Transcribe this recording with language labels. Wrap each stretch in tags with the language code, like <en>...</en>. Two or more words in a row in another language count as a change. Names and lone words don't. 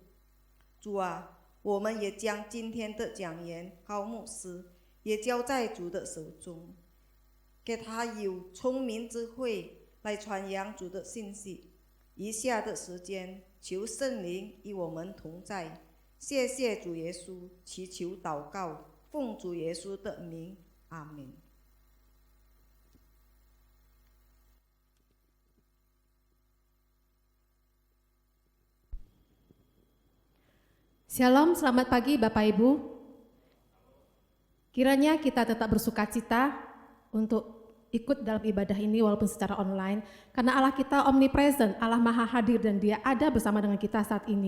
<zh>主啊，我们也将今天的讲员高牧师也交在主的手中，给他有聪明智慧来传扬主的信息。以下的时间，求圣灵与我们同在。谢谢主耶稣，祈求祷告，奉主耶稣的名，阿们。</zh> <id>Shalom, selamat pagi Bapak Ibu. Kiranya kita tetap bersukacita untuk ikut dalam ibadah ini walaupun secara online, karena Allah kita omnipresent, Allah maha hadir dan Dia ada bersama dengan kita saat ini.</id>